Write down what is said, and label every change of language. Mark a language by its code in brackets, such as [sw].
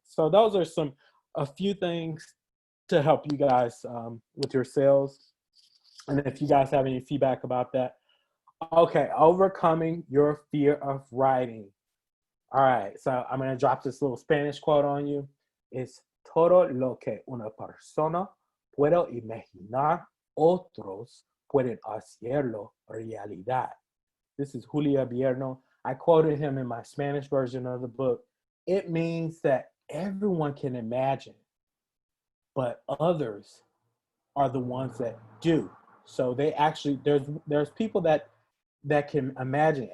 [en] So those are a few things to help you guys with your sales. And if you guys have any feedback about that. Okay, overcoming your fear of writing. All right, so I'm going to drop this little Spanish quote on you. [es] It's todo lo que una persona puede imaginar, otros pueden hacerlo realidad. [en] This is Julio Vierno. I quoted him in my Spanish version of the book. It means that everyone can imagine, but others are the ones that do. So they actually, there's people that can imagine.